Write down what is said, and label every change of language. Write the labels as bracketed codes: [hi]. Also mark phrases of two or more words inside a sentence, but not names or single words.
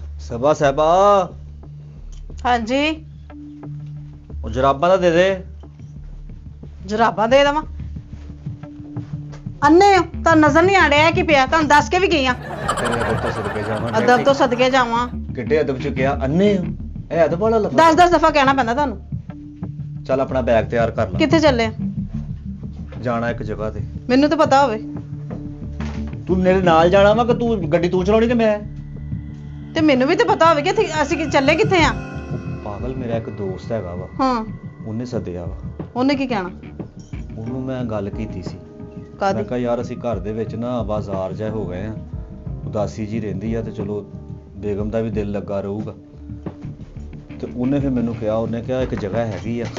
[pa] सबा साहबा हाँ जी जराबा तो दे दे। ਜਰਾਬਾਂ ਦੇ ਦੇਵਾਂ ਅੰਨੇ ਹੋ ਤਾਂ ਨਜ਼ਰ ਨਹੀਂ ਆ ਰਿਹਾ ਕਿ ਪਿਆ ਤੁਹਾਨੂੰ ਦੱਸ ਕੇ ਵੀ ਗਈ ਆ तेरे अदब तो सदके जावां ਅਦਬ ਤੋਂ ਸਦਕੇ ਜਾਵਾਂ किड्डे अदब च गया अन्ने हो ए अदब वाला लफा 10 ਦਫਾ ਕਹਿਣਾ ਪੈਂਦਾ ਤੁਹਾਨੂੰ चल अपना बैग तैयार कर ला ਕਿੱਥੇ ਚੱਲੇ जाना एक जगह ते ਮੈਨੂੰ ਤਾਂ ਪਤਾ ਹੋਵੇ तू मेरे नाल जाना वा कि तू गड्डी तू चलाउणी कि मैं ਤੇ ਮੈਨੂੰ ਵੀ ਤਾਂ ਪਤਾ ਹੋਵੇ ਕਿ ਅਸੀਂ ਚੱਲੇ ਕਿੱਥੇ ਆ पागल मेरा एक दोस्त हैगा वा ਹਾਂ ਉਹਨੇ ਸੱਦਿਆ ਵਾ ਉਹਨੇ ਕੀ ਕਹਿਣਾ ਉਹਨੂੰ ਮੈਂ ਗੱਲ ਕੀਤੀ ਸੀ ਕਾਦੀ ਮੈਂ ਕਿਹਾ ਯਾਰ ਅਸੀਂ ਘਰ ਦੇ ਵਿੱਚ ਨਾ ਬਾਜ਼ਾਰ ਜਾ ਹੋ ਗਏ ਆ ਉਦਾਸੀ ਜੀ ਰਹਿੰਦੀ ਆ ਤੇ ਚਲੋ ਬੇਗਮ ਦਾ ਵੀ ਦਿਲ ਲੱਗਾ ਰਹੂਗਾ ਤੇ ਉਹਨੇ ਫਿਰ ਮੈਨੂੰ ਕਿਹਾ ਉਹਨੇ ਕਿਹਾ ਇੱਕ ਜਗ੍ਹਾ ਹੈਗੀ ਆ